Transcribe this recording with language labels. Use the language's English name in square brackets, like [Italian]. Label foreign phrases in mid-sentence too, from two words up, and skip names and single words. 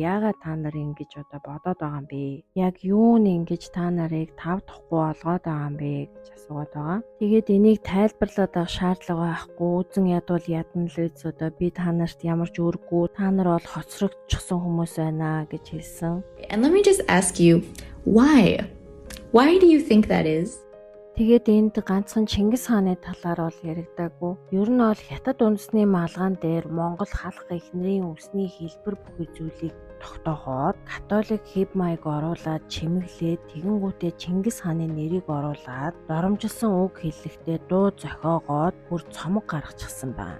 [Mongolian] Яагаад та нар ингэж одоо бодоод байгаа юм бэ? Яг юу нь ингэж та нарыг тав тухгүй болгоод байгаа юм бэ гэж асуугаад байгаа. Тэгээд энийг тайлбарлаад авах шаардлага байхгүй. Үзэн ядвал ядна л үз одоо би та нарт ямар ч үүрэггүй. Та нар бол хоцрогдчихсон хүмүүс байна гэж хэлсэн. [English] And let me just ask you, why? Why do you think that is? [Mongolian] Тэгээд энд ганцхан Чингис хааны талаар бол яригдаагүй. Ер нь бол хятад үндэсний малгаан дээр Монгол халх эхнэрийн үсний хэлбэр бүхий зүйлийг тогтоохоод католик хэв маяг оруулаад чимэглээд тэгэнгүүтээ Чингис хааны нэрийг оруулаад доромжилсан үг хэллэгтээ дуу зохиогоод бүр цомог гаргачихсан байна.